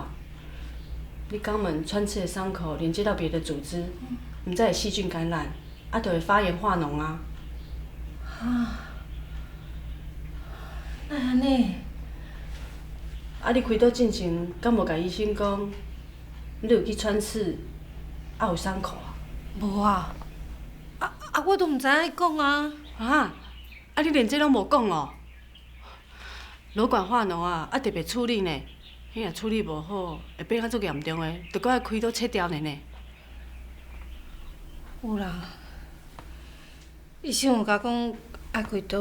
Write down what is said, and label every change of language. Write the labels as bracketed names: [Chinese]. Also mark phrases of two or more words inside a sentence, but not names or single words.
[Min Nan Chinese] 你肛门穿刺的伤口连接到别的组织，毋则会细菌感染，就会发炎化脓啊。那安尼？你开刀进前，敢无甲医生讲，你有去穿刺，有伤口啊？无啊。我都毋知影讲啊。你连这拢无讲哦？瘘管化脓啊，特别处理呢。迄若处理无好，会变较足严重的，着搁爱开刀切掉呢。有啦，医生有甲讲爱开刀。